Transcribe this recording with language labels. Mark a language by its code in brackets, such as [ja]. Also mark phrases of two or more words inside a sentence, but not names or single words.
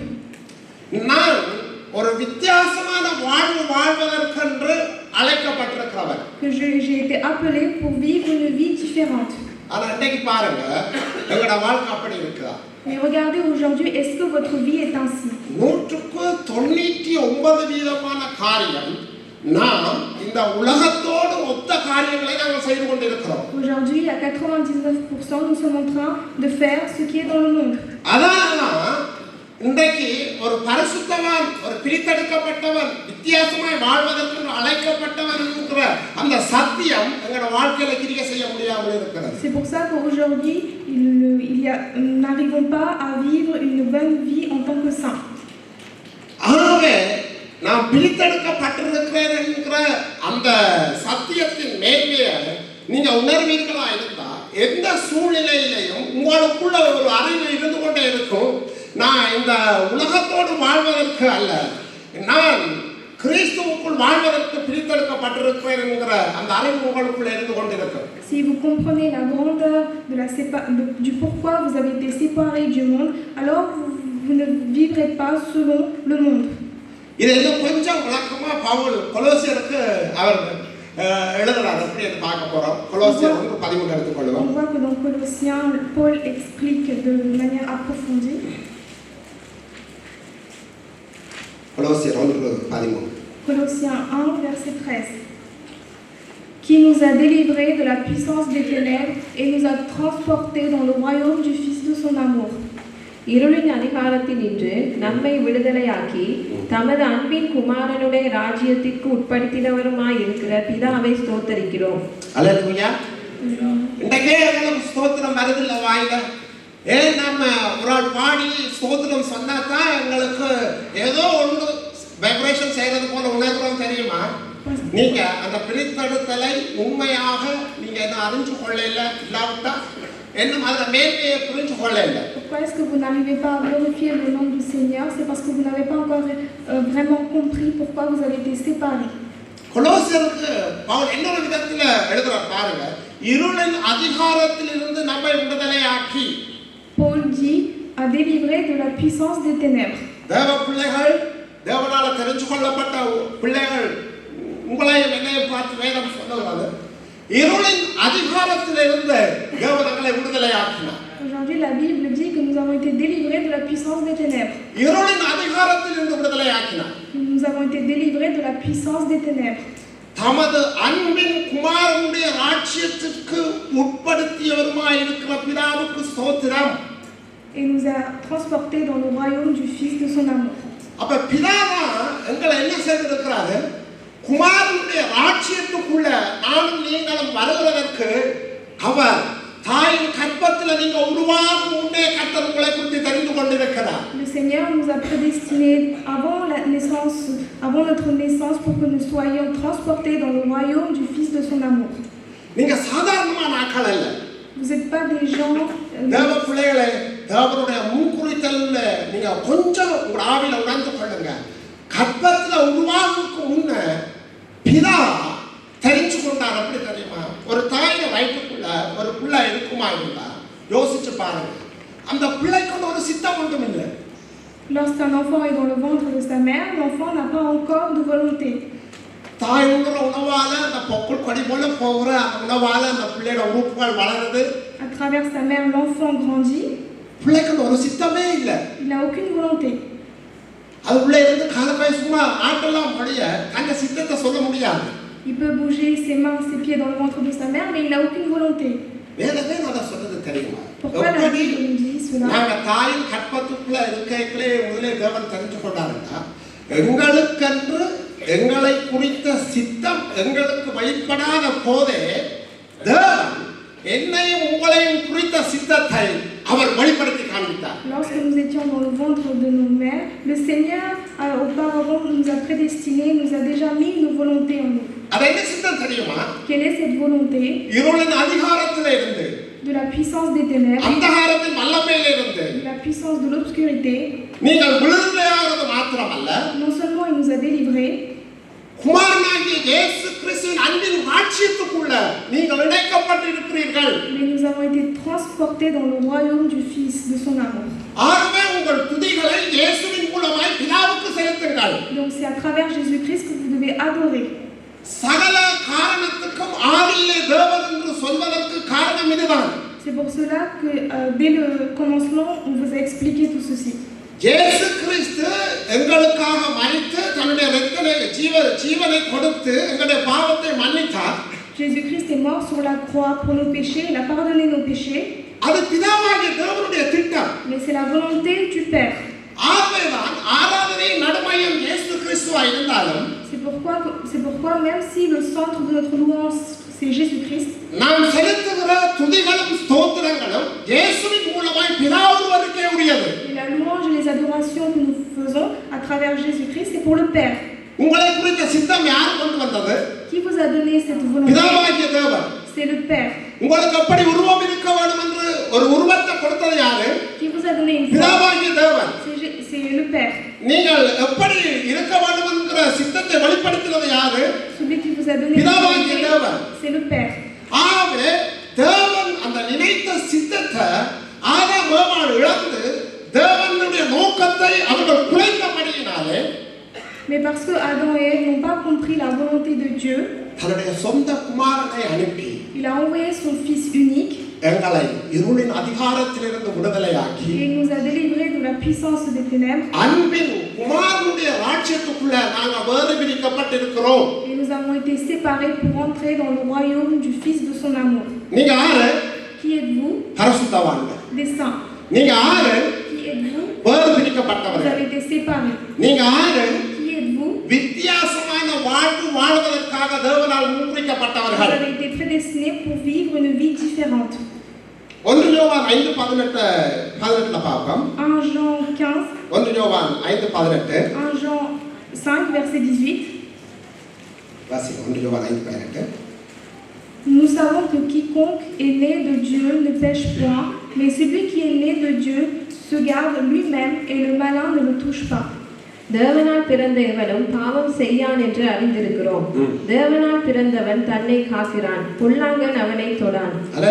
[ta] நான் ஒரு வித்தியாசமான வாழ்வு வாழ்வதற்கென்று அழைக்கப்பட்டிருக்கிறவன். [fr] Que j'ai été appelé pour vivre une vie différente. [ta] ஆனா இன்னைக்கு பாருங்க எங்களோட வாழ்க்கை அப்படி இருக்குதா? [fr] Mais regardez aujourd'hui, est-ce que votre vie est ainsi? [ta] 99% காரியம் நாம் இந்த உலகத்தோடு ஒத்த காரியங்களை நாங்கள் செய்து கொண்டிருக்கிறோம். [fr] Aujourd'hui, à 99%, nous sommes en train de faire ce qui est dans le monde. [ta] அதான் இன்றைக்கு ஒரு பரிசுத்தவான், ஒரு பிரித்தெடுக்கப்பட்டவன், வித்தியாசமாய் வாழ்வதற்கு அழைக்கப்பட்டவன் என்கிற அந்த சத்தியம் எங்களோட வாழ்க்கையில கிரியை செய்ய முடியாமல் இருக்கிறது. [fr] C'est pour ça qu'aujourd'hui, nous n'arrivons pas à vivre une bonne vie en tant que saints. [ta] ஆகவே நாம் பிரித்தெடுக்கப்பட்டிருக்கிறேன் என்கிற அந்த சத்தியத்தின் மேன்மையை நீங்க உணர்வீர்களா இருந்தா எந்த சூழ்நிலையிலையும் உங்களுக்குள்ள ஒரு அறிவு இருந்து கொண்டே இருக்கும். நான் இந்த உலகத்தோடு வாழ்வதற்கு அல்ல, நான் கிறிஸ்துவுக்குள் வாழ்வதற்கு பிரித்தெடுக்கப்பட்டிருக்கிறேன் என்கிற அந்த அறிவு உங்களுக்குள்ள இருந்து கொண்டிருக்கும். [fr] Si vous comprenez la grandeur du pourquoi vous avez été séparés du monde, alors vous ne vivrez pas selon le monde. [ta] இது இன்னும் கொஞ்சம் விளக்கமா பவுல் கொலோசியருக்கு அவர் எழுதுறார். எப்படி என்று பார்க்க போறோம். கொலோசியர் 1:13 எடுத்துக்கொள்வோம். [fr] On voit que dans Colossiens, Paul explique de manière approfondie. Colossiens 1:13. Colossiens 1, verset 13. Qui nous a délivrés de la puissance des ténèbres et nous a transportés dans le royaume du Fils de son amour. [ta] இருளின் அதிகாரத்தினின்று நம்மை விடுதலையாக்கி தமது அன்பின் குமாரனுடைய ராஜ்யத்திற்கு உட்படுத்தினவருமாய் இருக்கிற பிதாவை ஸ்தோத்தரிக்கிறோம். அல்லேலூயா. இன்றைக்கே எங்களுக்கு ஸ்தோத்திரம் வருதில்ல வாயில. ஏன் நம்ம ஒரு ஆள் பாடி ஸ்தோத்திரம் சொன்னா தான் எங்களுக்கு ஏதோ ஒன்று வைப்ரேஷன் செய்யறது போல உணர்கிறோம் தெரியுமா? நீங்க அந்த பிரித்தெடுத்தலை உண்மையாக நீங்க என்ன அறிஞ்சு கொள்ள இல்லாவிட்டா இன்னும் அதில் மேன்மையை புரிஞ்சு கொள்ள இல்லை. [fr] Pourquoi est-ce que vous n'arrivez pas à glorifier le nom du Seigneur? C'est parce que vous n'avez pas encore vraiment compris pourquoi vous avez été séparés. [ta] கொலோசியருக்கு பவுல் இன்னொரு விதத்தில் எழுதுறார் பாருங்க. இருளின் அதிகாரத்தில் இருந்து நம்மை விடுதலையாக்கி [fr] Paul dit à délivrer de la puissance des ténèbres. [ta] தேவ பிள்ளைகள், தேவனால தெரிந்து கொள்ளப்பட்ட பிள்ளைகள், உங்களையும் என்னையும் பார்த்து வேதம் சொல்லுகிறது, இருளின் அதிகாரத்திலிருந்து தேவன் எங்களை விடுதலையாக்கினார். [fr] Aujourd'hui, la Bible dit que nous avons été délivrés de la puissance des ténèbres. [ta] இருளின் அதிகாரத்திலிருந்து விடுதலையாக்கினார். [fr] Nous avons été délivrés de la puissance des ténèbres. [ta] தமது அன்பின் குமாரனுடைய ராஜ்யத்திற்கு உட்படுத்தியவருமாய் இருக்கிற பிதாவுக்கு ஸ்தோத்திரம். [fr] Et nous a transportés dans le royaume du Fils de son amour. [ta] அப்ப பிதாவா எங்களை என்ன செய்திருக்கிறாரு? குமாரனுடைய ராஜ்யத்துக்குள்ள நானும் நீங்களும் வருவதற்கு அவர் தாயின் கற்பத்தில் நீங்க உருவாகும் முன்னே கர்த்தர் உங்களை குறித்து தெரிந்து கொண்டிருக்கிறார். [fr] Le Seigneur nous a prédestinés avant la naissance, avant notre naissance, pour que nous soyons transportés dans le royaume du Fils de son amour. [ta] நீங்க சாதாரணமான ஆட்கள் அல்ல. [fr] Vous n'êtes pas des gens. [ta] தேவ பிள்ளைகளே, தேவனுடைய முன்குறித்தல்ல நீங்க கொஞ்சம் உங்க ஆவில உணர்ந்து கொள்ளுங்க. கற்பத்தில் உருவாகுக்கு முன்ன பிதா தெரிஞ்சு கொண்டார். அப்படி தெரியுமா? ஒரு தாயின வயிற்றுக்குள்ள ஒரு பிள்ளை இருக்குமா இருந்தா யோசிச்சு பாருங்க. அந்த பிள்ளைக்கு ஒரு சித்தம் ஒன்றும் இல்லை. [fr] Lorsqu'un enfant est dans le ventre de sa mère, l'enfant n'a pas encore de volonté. [ta] தாய் உண்ணுற உணவால அந்த பொக்குள் கொடி போல போகிற அந்த உணவால அந்த பிள்ளையோட உறுப்புகள் வளருது. [fr] À travers sa mère, l'enfant grandit. [ta] பிள்ளைக்கு ஒரு சித்தமே இல்லை. [fr] Il n'a aucune volonté. [ta] அது உள்ள இருந்து காலக்காய் சும்மா ஆட்டெல்லாம் படிய அந்த சித்தத்தை சொல்ல முடியாது. [fr] Il peut bouger ses mains, ses pieds dans le ventre de sa mère, mais il n'a aucune volonté. [ta] வேதமே அதை சொல்றது தெரியுமா? [fr] Pourquoi la Bible nous dit cela? [ta] நாங்க தாயின் கற்பத்துக்குள்ள இருக்கைகளே முதலே தேவன் தெரிஞ்சு கொண்டாருன்னா எங்களுக்கென்று எங்களை குறித்த சித்தம் எங்களுக்கு வெளிப்படாத போதே தேவன் என்னையும் உங்களையும் குறித்த சித்தத்தை அவர் வெளிப்படுத்தி காண்பித்தார். [fr] Lorsque nous étions dans le ventre de nos mères, le Seigneur auparavant nous a prédestinés, nous a déjà mis nos volontés en nous. [ta] அது என்ன சித்தம் தெரியுமா? [fr] Quelle est cette volonté? [ta] இருளின் அதிகாரத்திலே இருந்து, [fr] De la puissance des ténèbres, [ta] அந்தகாரத்தின் வல்லமையிலே இருந்து [fr] de la puissance de l'obscurité. [ta] நீங்கள் விடுதலையாகிறது மாத்திரமல்ல, [fr] Non seulement il nous a délivrés, [ta] குமாரனாகிய இயேசு கிறிஸ்துவின் அன்பின் ராஜ்யத்துக்குள்ள நீங்கள் இணைக்கப்பட்டிருக்கிறீர்கள். [fr] mais nous avons été transportés dans le royaume du Fils de son amour. [ta] ஆகவே உங்கள் துதிகளை இயேசுவின் மூலமாய் பிதாவுக்கு செலுத்துங்கள். [fr] Donc c'est à travers Jésus-Christ que vous devez adorer. [ta] சகல காரணத்துக்கும் ஆதியிலே தேவன் என்று சொல்வதற்கு காரணம் இதுதான். [fr] C'est pour cela que dès le commencement, on vous a expliqué tout ceci. [ta] இயேசு கிறிஸ்து எங்களுக்காக மரித்து தன்னுடைய இரத்தத்தை ஜீவனை கொடுத்து எங்களுடைய பாவத்தை மன்னித்தார். [fr] Jésus-Christ est mort sur la croix pour nos péchés, il a pardonné nos péchés. [ta] அது பிதாவாகிய தேவனுடைய திட்டம். [fr] Mais c'est la volonté du Père. [ta] ஆகவேதான் ஆராதனை நடுமையம் இயேசு கிறிஸ்துவா இருந்தாலும் [fr] C'est pourquoi même si le centre de notre louange c'est Jésus-Christ, [ta] நாம் செலுத்துகிற துதிகளும் ஸ்தோத்திரங்களும் இயேசுவின் மூலமாய் பிதா ஒருவருக்கே உரியது. [fr] et la louange et les adorations que nous faisons à travers Jésus-Christ, c'est pour le Père. [ta] உங்களை குறித்த சித்தம் யார் கொண்டு வந்தது? [fr] Qui vous a donné cette volonté? [ta] பிதாவாகிய தேவன். [fr] C'est le Père. [ta] உங்களுக்கு எப்படி உருவம் இருக்க வேண்டும் என்று ஒரு உருவத்தை கொடுத்தது யாரு? [fr] Qui vous a donné une forme? [ta] பிதாவாகிய தேவன். [fr] C'est le Père. [ta] நீங்கள் எப்படி இருக்க வேண்டும் என்கிற சித்தத்தை வெளிப்படுத்தினது யாரு? [fr] Celui qui vous a donné une [ta] பிதாவாகிய [fr] volonté, [ta] தேவன். [fr] c'est le Père. [ta] ஆகவே தேவன் அந்த நினைத்த சித்தத்தை ஆதாம் ஏவாள் இழந்து தேவனுடைய நோக்கத்தை அவர்கள் குலைத்தபடியினாலே, [fr] Mais parce que Adam et Ève n'ont pas compris la volonté de Dieu, [ta] தன்னுடைய சொந்த குமாரனை அனுப்பி [fr] il a envoyé son Fils unique [ta] எங்களை இருளின் அதிகாரத்திலிருந்து விடுதலையாக்கி [fr] et il nous a délivrés de la puissance des ténèbres. [ta] அன்பின் குமாரனுடைய ராஜ்யத்துக்குள்ள நாங்கள் வேறு பிரிக்கப்பட்டிருக்கிறோம். [fr] Et nous avons été séparés pour entrer dans le royaume du Fils de son amour. [ta] நீங்க யாரு? [fr] Qui êtes-vous? [ta] பரிசுத்தவான்கள். [fr] Des saints. [ta] நீங்க யாரு? [fr] Qui êtes-vous? [ta] வேறு [fr] Vous [ta] பிரிக்கப்பட்டவர்கள். [fr] avez été séparés. [ta] நீங்க யாரு? [fr] Qui êtes-vous? [ta] வித்தியாசமான வாழ்வு வாழ்வதற்காக தேவனால் [fr] Vous [ta] முன்குறிக்கப்பட்டவர்கள். [fr] avez été prédestinés pour vivre une vie différente. [ta] 1 யோவான் 5:18 பார்ப்போம். [fr] 1 Jean 15, [ta] 1 யோவான் 5:18 [fr] 1 Jean 5, verset 18. [ta] வாசிங்க. 1 யோவான் 5:18. [fr] Nous savons que quiconque est né de Dieu ne pêche point, mais celui qui est né de Dieu se garde lui-même et le malin ne le touche pas. [ta] தேவனால் பிறந்த எவனும் பாவம் செய்யான் என்று அறிந்திருக்கிறோம். தேவனால் பிறந்தவன் தன்னை காக்கிறான், பொல்லாங்கன் அவனை தொடான்.